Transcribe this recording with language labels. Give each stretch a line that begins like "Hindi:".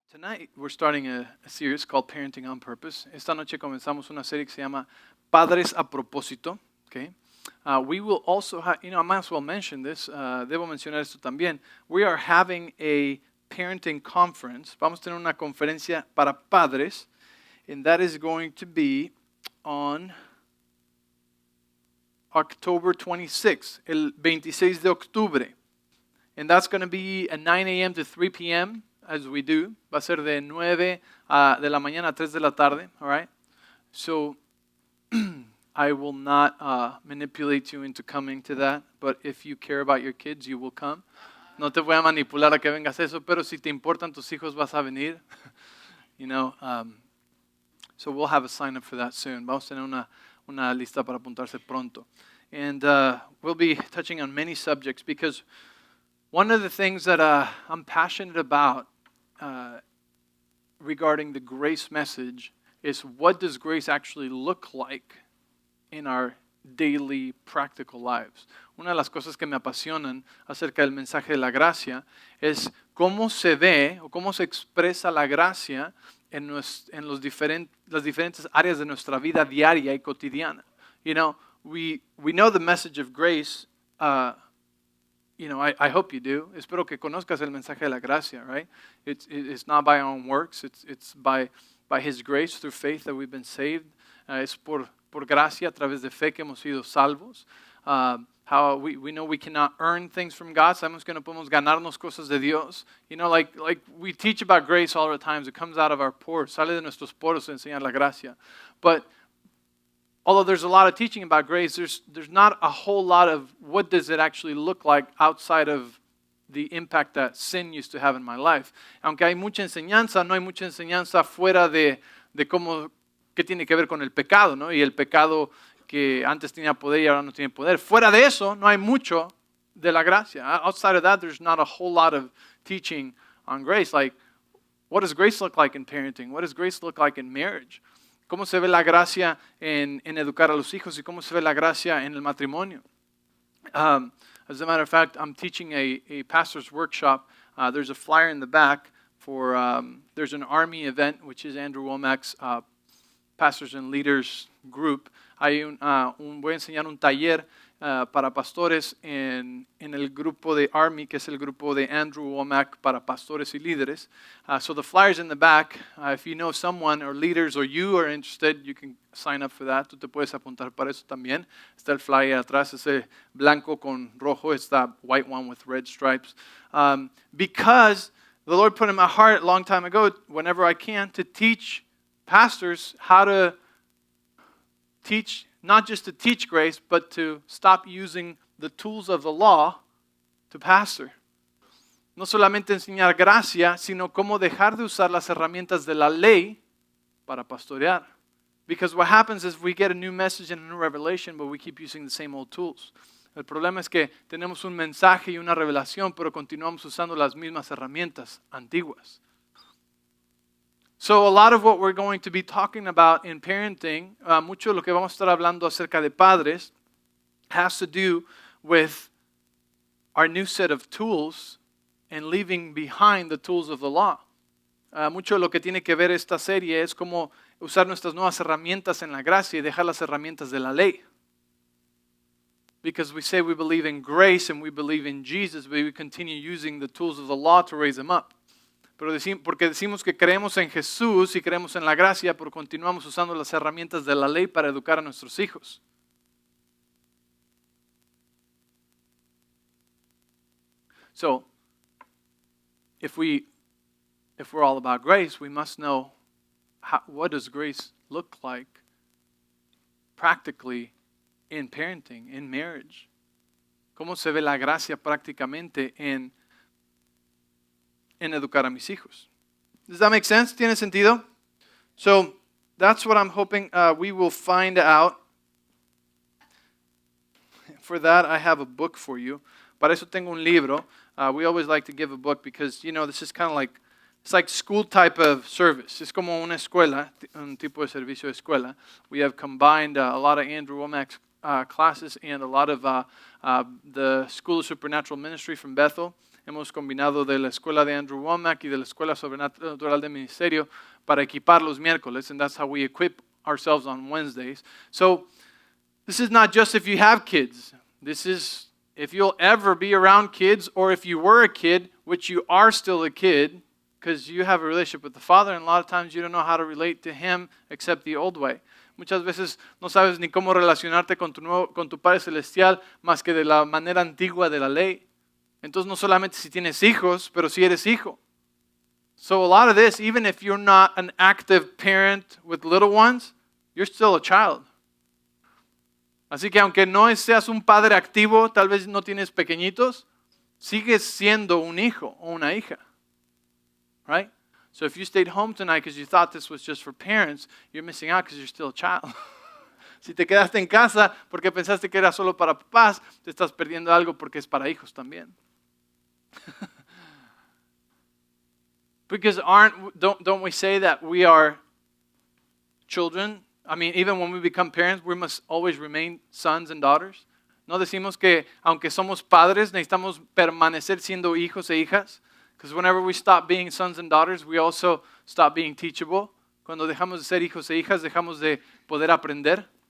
English: Tonight we're starting a series called Parenting on Purpose.
Spanish: Esta noche comenzamos una serie que se llama Padres a Proposito.
English: Okay? We will also have, I might as well mention this,
Spanish: debo mencionar esto también.
English: We are having a parenting conference.
Spanish: Vamos a tener una conferencia para padres,
English: and that is going to be on October 26,
Spanish: el 26 de octubre.
English: And that's going to be at 9 a.m. to 3 p.m. as we do.
Spanish: Va a ser de 9 de la mañana a 3 de la tarde,
English: all right? So I will not manipulate you into coming to that, but if you care about your kids, you will come.
Spanish: No te voy a manipular a que vengas a eso, pero si te importan tus hijos, vas a venir.
English: So we'll have a sign up for that soon.
Spanish: Vamos a tener una lista para apuntarse pronto.
English: And we'll be touching on many subjects because one of the things that I'm passionate about regarding the grace message is what does grace actually look like in our daily practical lives.
Spanish: Una de las cosas que me apasionan acerca del mensaje de la gracia es cómo se ve o cómo se expresa la gracia en las diferentes áreas de nuestra vida diaria y cotidiana.
English: We know the message of grace. I hope you do.
Spanish: Espero que conozcas el mensaje de la gracia,
English: right? It's not by our own works. It's by His grace through faith that we've been saved.
Spanish: Es por gracia a través de fe que hemos sido salvos.
English: How we know we cannot earn things from God.
Spanish: Sabemos que no podemos ganarnos cosas de Dios.
English: Like we teach about grace all the time. It comes out of our pores.
Spanish: Sale de nuestros poros enseñar la gracia.
English: But although there's a lot of teaching about grace, there's not a whole lot of what does it actually look like outside of the impact that sin used to have in my life.
Spanish: Aunque hay mucha enseñanza, no hay mucha enseñanza fuera de cómo, qué tiene que ver con el pecado, ¿no? Y el pecado que antes tenía poder y ahora no tiene poder. Fuera de eso, no hay mucho de la gracia.
English: Outside of that, there's not a whole lot of teaching on grace. Like, what does grace look like in parenting? What does grace look like in marriage?
Spanish: ¿Cómo se ve la gracia en educar a los hijos y cómo se ve la gracia en el matrimonio?
English: As a matter of fact, I'm teaching a pastor's workshop. There's a flyer in the back for, there's an Army event, which is Andrew Womack's Pastors and Leaders Group.
Spanish: Voy a enseñar un taller para pastores en el grupo de Army, que es el grupo de Andrew Womack para pastores y líderes.
English: So the flyer's in the back. If you know someone or leaders or you are interested, you can sign up for that.
Spanish: Tú te puedes apuntar para eso también. Está el flyer atrás, ese blanco con rojo.
English: It's that white one with red stripes. Because the Lord put in my heart a long time ago, whenever I can, to teach pastors how to teach, not just to teach grace, but to stop using the tools of the law to pastor.
Spanish: No solamente enseñar gracia, sino cómo dejar de usar las herramientas de la ley para pastorear.
English: Because what happens is we get a new message and a new revelation, but we keep using the same old tools.
Spanish: El problema es que tenemos un mensaje y una revelación, pero continuamos usando las mismas herramientas antiguas.
English: So a lot of what we're going to be talking about in parenting,
Spanish: mucho de lo que vamos a estar hablando acerca de padres,
English: has to do with our new set of tools and leaving behind the tools of the law.
Spanish: Mucho de lo que tiene que ver esta serie es cómo usar nuestras nuevas herramientas en la gracia y dejar las herramientas de la ley.
English: Because we say we believe in grace and we believe in Jesus, but we continue using the tools of the law to raise them up.
Spanish: Porque decimos que creemos en Jesús y creemos en la gracia, pero continuamos usando las herramientas de la ley para educar a nuestros hijos.
English: So, if we're all about grace, we must know what does grace look like practically in parenting, in marriage.
Spanish: ¿Cómo se ve la gracia prácticamente en educar a mis hijos?
English: Does that make sense?
Spanish: ¿Tiene sentido?
English: So that's what I'm hoping we will find out. For that, I have a book for you.
Spanish: Para eso tengo un libro.
English: We always like to give a book because, this is kind of like, it's like school type of service.
Spanish: Es como una escuela, un tipo de servicio de escuela.
English: We have combined a lot of Andrew Womack's classes and a lot of the School of Supernatural Ministry from Bethel.
Spanish: hemos combinado de la escuela de Andrew Womack y de la escuela sobrenatural de ministerio para equipar los miércoles,
English: and that's how we equip ourselves on Wednesdays. So this is not just if you have kids. This is if you'll ever be around kids, or if you were a kid, which you are still a kid, because you have a relationship with the Father, and a lot of times you don't know how to relate to Him except the old way.
Spanish: Muchas veces no sabes ni cómo relacionarte con tu Padre Celestial más que de la manera antigua de la ley. Entonces no solamente si tienes hijos, pero si eres hijo.
English: So a lot of this, even if you're not an active parent with little ones, you're still a child.
Spanish: Así que aunque no seas un padre activo, tal vez no tienes pequeñitos, sigues siendo un hijo o una hija.
English: Right? So if you stayed home tonight because you thought this was just for parents, you're missing out because you're still a child.
Spanish: Si te quedaste en casa porque pensaste que era solo para papás, te estás perdiendo algo porque es para hijos también.
English: Because don't we say that we are children? I mean, even when we become parents, we must always remain sons and daughters.
Spanish: ¿No decimos que aunque somos padres, necesitamos permanecer siendo hijos e hijas?
English: Because whenever we stop being sons and daughters, we also stop being teachable.
Spanish: Cuando dejamos de ser hijos e hijas, dejamos de poder aprender.